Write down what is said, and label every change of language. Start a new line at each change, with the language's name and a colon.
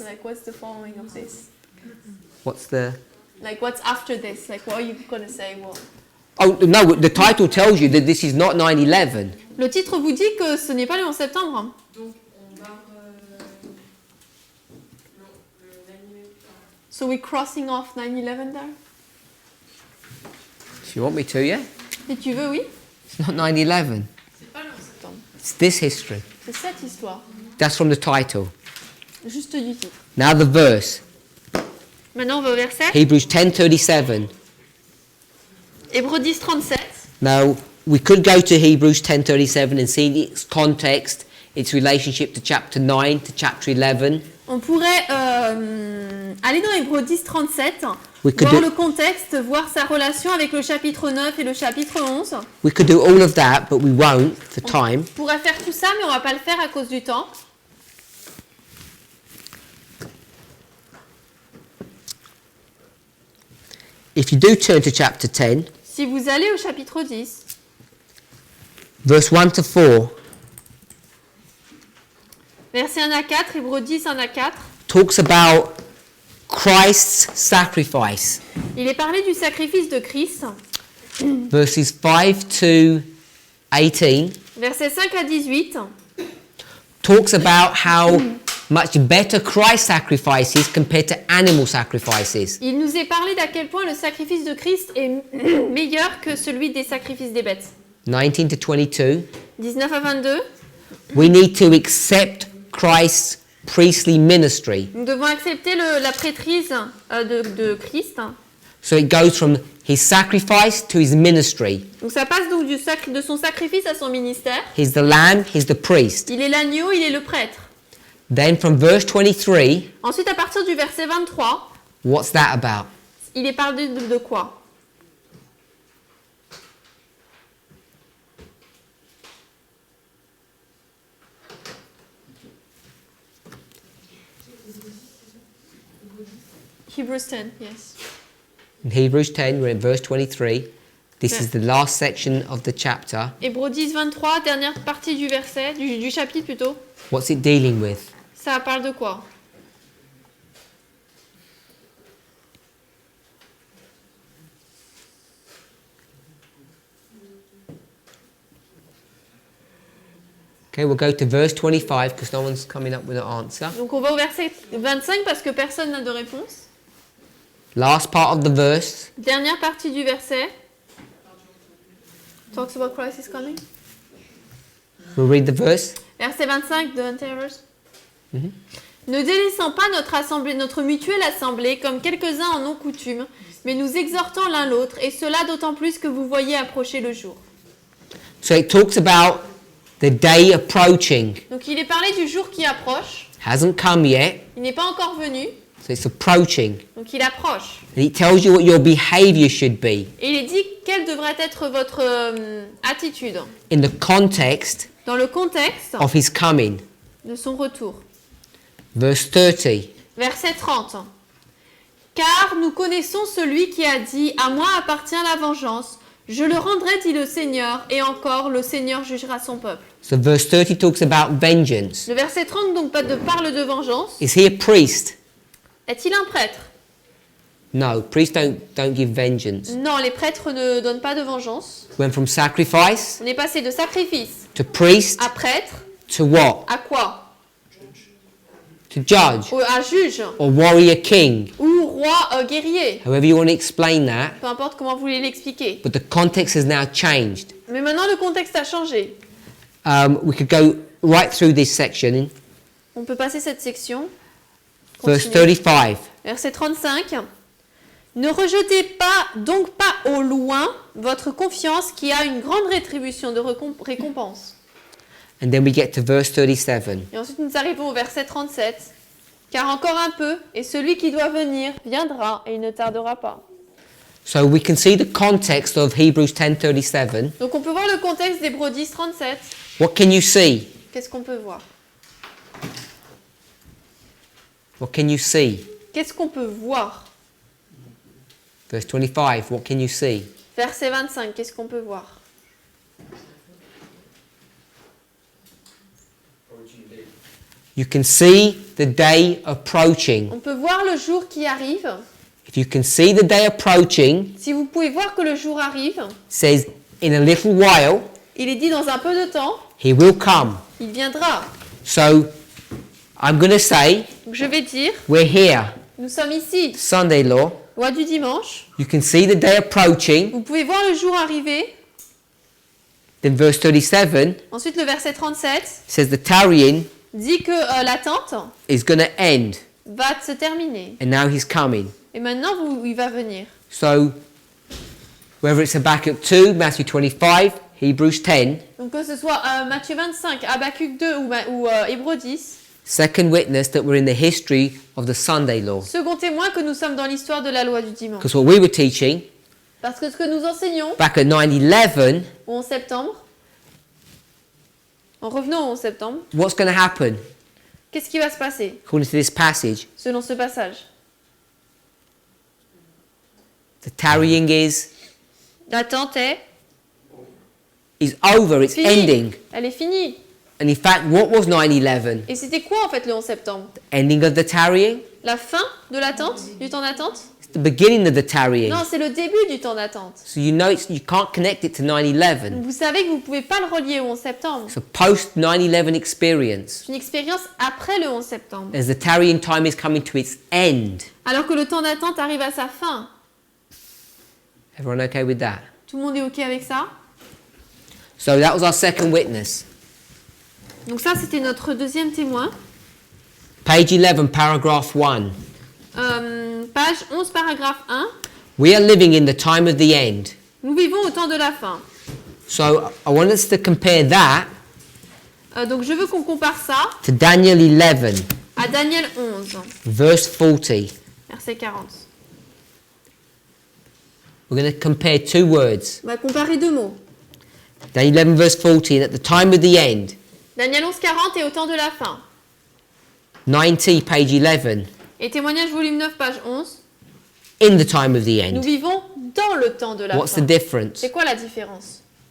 English: Like, what's the following of this? What's the... Like, what's after this? Like, what are you gonna say? Well, Oh, no, the title tells you that this is not 9/11.
French: le titre vous dit que ce n'est pas le 11 septembre. Donc on barre l'animé.
English: So we're crossing off 9/11 there? If you want me to, yeah?
French: Si tu veux, oui.
English: It's not 9/11.
French: C'est pas le 11 septembre.
English: It's this history.
French: C'est cette histoire.
English: That's from the title.
French: Juste du titre.
English: Now the verse.
French: Maintenant, on va au verset.
English: Hebrews 10:37.
French: Hébreux 10, 37.
English: Now, we could go to Hebrews 10:37 and see its context, its relationship to chapter 9, to chapter 11.
French: On pourrait aller dans Hébreux 10, 37,
English: We could
French: voir
English: do-
French: le contexte, voir sa relation avec le chapitre 9 et le chapitre 11.
English: We could do all of that, but we won't for time.
French: On pourrait faire tout ça, mais on va pas le faire à cause du temps.
English: If you do turn to chapter 10,
French: Si vous allez au chapitre 10,
English: verse 1 to 4
French: versets 1 à 4, Hébreux 10, 1 à 4,
English: talks about Christ's sacrifice.
French: il est parlé du sacrifice de Christ.
English: Verses 5 to 18
French: Versets 5 à 18,
English: talks about how much better Christ's sacrifice is compared to animal sacrifices.
French: il nous est parlé d'à quel point le sacrifice de Christ est meilleur que celui des sacrifices des bêtes.
English: 19 to 22.
French: 19 à 22,
English: We need to accept Christ's priestly ministry.
French: nous devons accepter la prêtrise de Christ.
English: So it goes from his sacrifice to his ministry.
French: Donc ça passe donc de son sacrifice à son ministère.
English: He's the lamb, he's the priest.
French: Il est l'agneau, il est le prêtre.
English: Then from verse 23,
French: Ensuite, à partir du verset 23,
English: what's that about?
French: il est parlé de quoi?
English: Hebrews 10, yes. In Hebrews 10, we're in verse 23. This is the last section of the chapter.
French: Hébreux 10, 23, dernière partie du verset, du chapitre plutôt.
English: What's it dealing with?
French: Ça parle de quoi?
English: Okay, we'll go to verse 25 because no one's coming up with an answer.
French: Donc on va au verset 25 parce que personne n'a de réponse.
English: Last part of the verse.
French: Dernière partie du verset.
English: Talks about Christ is coming. We'll read the verse.
French: Verset 25 de Interverse. Ne délaissant pas notre mutuelle assemblée, comme quelques-uns en ont coutume, mais nous exhortant l'un l'autre, et cela d'autant plus que vous voyez approcher le jour.
English: So it talks about the day approaching.
French: Donc il est parlé du jour qui approche.
English: Hasn't come yet,
French: Il n'est pas encore venu.
English: so it's approaching.
French: Donc il approche.
English: And it tells you what your behavior should be
French: Et il est dit quelle devrait être votre attitude
English: in the context
French: dans le contexte
English: of his coming.
French: de son retour.
English: Verse 30.
French: Verset 30. Car nous connaissons celui qui a dit « À moi appartient la vengeance, je le rendrai, dit le Seigneur, et encore le Seigneur jugera son peuple. »
English: So verse 30 talks about vengeance.
French: Le verset 30 donc parle de vengeance.
English: Is he a priest?
French: Est-il un prêtre?
English: No, priests don't give vengeance.
French: Non, les prêtres ne donnent pas de vengeance.
English: Went from sacrifice
French: On est passé de sacrifice
English: to priest
French: à prêtre,
English: to what?
French: à quoi?
English: To judge
French: À juge
English: or warrior king.
French: ou roi guerrier.
English: However you want to explain that.
French: Peu importe comment vous voulez l'expliquer.
English: But the context has now changed.
French: Mais maintenant, le contexte a changé.
English: We could go right through this section.
French: On peut passer cette section.
English: Verse
French: Continuez.
English: 35.
French: Verset 35. Ne rejetez donc pas au loin votre confiance qui a une grande rétribution de récompense.
English: And then we get to verse 37.
French: Et ensuite nous arrivons au verset 37. Car encore un peu, et celui qui doit venir viendra et il ne tardera pas.
English: So we can see the context of Hebrews 10:37.
French: Donc on peut voir le contexte d'Hébreux 10, 37.
English: What can you see?
French: Qu'est-ce qu'on peut voir?
English: What can you see?
French: Qu'est-ce qu'on peut voir?
English: Verse 25. What can you see?
French: Verset 25, qu'est-ce qu'on peut voir?
English: You can see the day approaching.
French: On peut voir le jour qui arrive.
English: If you can see the day approaching,
French: Si vous pouvez voir que le jour arrive,
English: it says in a little while
French: il est dit dans un peu de temps,
English: he will come.
French: il viendra.
English: So I'm going to say
French: Donc je vais dire,
English: we're here.
French: nous sommes ici,
English: Sunday law.
French: loi du dimanche.
English: You can see the day approaching.
French: Vous pouvez voir le jour arriver.
English: Then verse 37
French: Ensuite, le verset 37
English: says the tarrying
French: dit que l'attente
English: is going to end
French: va se terminer.
English: and now he's coming.
French: Et maintenant, il va venir.
English: So whether it's Habakkuk 2, Matthew 25, Hebrews 10,
French: Donc que ce soit Matthieu 25, Habakkuk 2 ou Hébreux 10,
English: second witness that we're in the history of the Sunday law.
French: second témoin que nous sommes dans l'histoire de la loi du dimanche.
English: Because what we were teaching
French: Parce que ce que nous enseignons
English: back at 9/11,
French: au 11 septembre, en revenant au 11 septembre,
English: what's going to happen
French: qu'est-ce qui va se passer
English: according to this passage?
French: selon ce passage?
English: The tarrying
French: L'attente
English: is over, it's
French: finie.
English: ending.
French: Elle est finie.
English: And in fact, what was 9/11?
French: Et c'était quoi en fait le 11 septembre?
English: Ending of the tarrying?
French: La fin de l'attente, du temps d'attente?
English: It's the beginning of the tarrying.
French: Non, c'est le début du temps d'attente.
English: So you know you can't connect it to 9/11.
French: Vous savez que vous ne pouvez pas le relier au 11 septembre.
English: It's a post 9/11 experience.
French: C'est une expérience après le 11 septembre.
English: As the tarrying time is coming to its end.
French: Alors que le temps d'attente arrive à sa fin.
English: Everyone okay with that?
French: Tout le monde est OK avec ça?
English: So that was our second witness.
French: Donc ça, c'était notre deuxième témoin.
English: Page 11, paragraph 1.
French: Page 11, paragraphe 1.
English: We are living in the time of the end.
French: Nous vivons au temps de la fin.
English: So I want us to compare that
French: Donc je veux qu'on compare ça
English: to Daniel 11,
French: à Daniel 11,
English: verse 40.
French: verset 40.
English: We're going to compare two words.
French: On va comparer deux mots.
English: Daniel 11, verse 40, at the time of the end.
French: Daniel 11, 40 et au temps de la fin.
English: 90, page 11,
French: Et témoignage volume 9, page 11.
English: in the time of the
French: Nous
English: end.
French: vivons dans le temps de la
English: What's
French: fin.
English: the difference?
French: C'est quoi la différence?